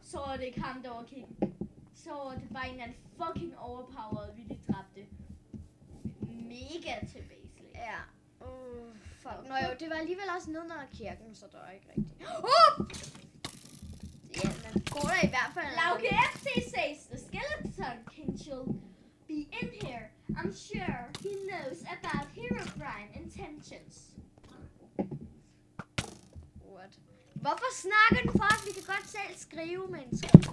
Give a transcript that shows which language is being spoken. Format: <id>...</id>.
<da>Så er det ikke ham, der var king. Så var det bare en eller anden fucking overpowered, vi lige dræbte. Mega tilbage. Ja. Fuck. Nå jo, det var alligevel også nede under kirken, så der er ikke rigtigt. Ja, men går der i hvert fald...</da> <en>Lauke FC says the skeleton king shall be in here. I'm sure he knows about Herobrine intentions. What?</en> <da>Hvorfor snakker du for os? Vi kan godt selv skrive, mennesker.</da>